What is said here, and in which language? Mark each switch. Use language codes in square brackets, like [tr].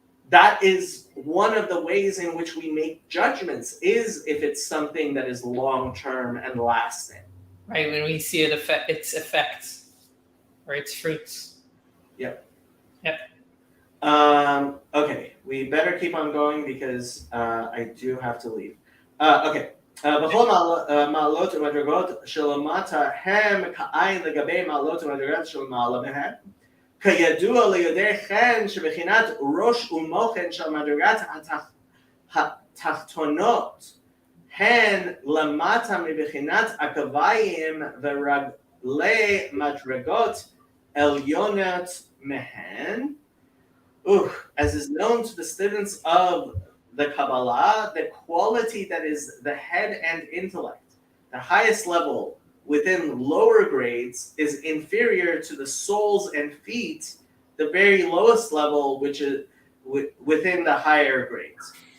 [en] That is one of the ways in which we make judgments, is if it's something that is long-term and lasting. Right, when we see its effects or its fruits. Yep. Yep. Okay, we better keep on going because I do have to leave. Okay. [he] בכל מעלות ומדרגות שלמטה הם כעין לגבי מעלות ומדרגות של מעלה מהן. כידוע ליודעי חן שבחינת ראש ומוחן של מדרגת התחתונות הן למטה מבחינת עקביים ורגלי מדרגות עליונות מהן. [en] As is known to the students of the Kabbalah, the quality that is the head and intellect, the highest level within lower grades, is inferior to the soles and feet, the very lowest level, which is within the higher grades.